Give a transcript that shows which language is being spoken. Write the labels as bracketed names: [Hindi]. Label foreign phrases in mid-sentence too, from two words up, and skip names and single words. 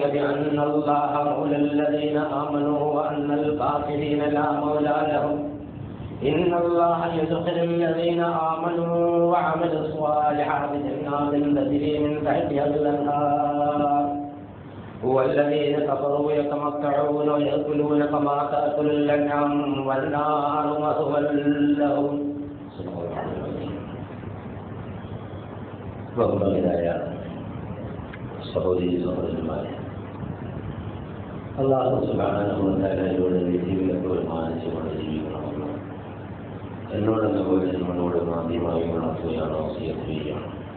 [Arabic] بأن الله مولى الذين آمنوا وأن الكافرين لا مولى لهم إن الله يدخل الذين آمنوا وعملوا الصالحات جنات تجري من تحتها الأنهار والذين كفروا يتمتعون ويأكلون كما تأكل الأنعام والنار مثوى لهم. [Malayalam] ബഹുമാന്യരായ സഹോദരി സഹോദരന്മാരെ, [Arabic] الله سبحانه وتعالى [Malayalam] വിധികളെ മാനിച്ചുകൊണ്ട് ജീവിക്കണമെന്ന് എന്നോടെന്ന പോലെ നമ്മളോട് ആദ്യമായി ഉണർത്തുകയാണ്, വസിയത്ത് ചെയ്യുകയാണ്.